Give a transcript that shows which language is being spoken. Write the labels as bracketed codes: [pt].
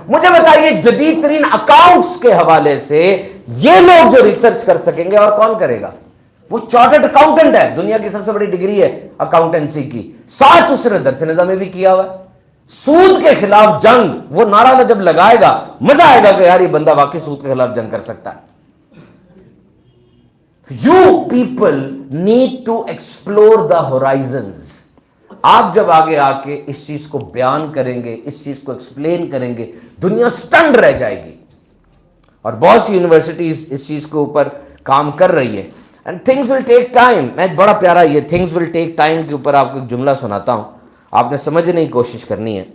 [ur] مجھے بتائیے جدید ترین اکاؤنٹس کے حوالے سے یہ لوگ جو ریسرچ کر سکیں گے اور کون کرے گا؟ وہ چارٹرڈ اکاؤنٹنٹ ہے, دنیا کی سب سے بڑی ڈگری ہے اکاؤنٹنسی کی, ساتھ اس نے درس نظامی بھی کیا ہوا ہے. سود کے خلاف جنگ, وہ نعرہ جب لگائے گا مزہ آئے گا کہ یار یہ بندہ واقعی سود کے خلاف جنگ کر سکتا ہے. [en] You people need to explore the horizons. [ur] آپ جب آگے آ کے اس چیز کو بیان کریں گے, اس چیز کو ایکسپلین کریں گے, دنیا سٹنڈ رہ جائے گی. اور بہت سی یونیورسٹیز اس چیز کے اوپر کام کر رہی ہے. [en] And things will take time. [ur] میں بڑا پیارا یہ [en] things will take time [ur] کے اوپر آپ کو ایک جملہ سناتا ہوں, آپ نے سمجھنے کی کوشش کرنی ہے.